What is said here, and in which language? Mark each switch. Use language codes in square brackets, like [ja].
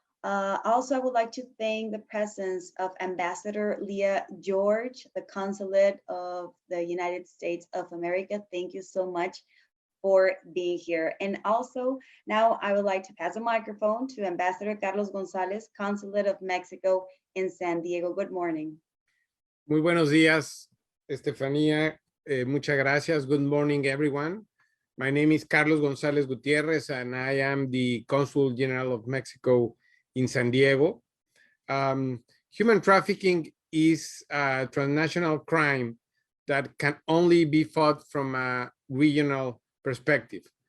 [en] Also, I would like to thank the presence of Ambassador Leah George, the Consulate of the United States of America. Thank you so much for being here. And also, now I would like to pass the microphone to Ambassador Carlos Gonzalez, Consulate of Mexico in San Diego. Good morning. [es] Muy buenos días, Estefanía. Muchas gracias. [en] Good morning, everyone. My name is Carlos Gonzalez Gutierrez, and I am the Consul General of Mexico in San Diego. Human trafficking is a transnational crime that can only be fought from a regional perspective.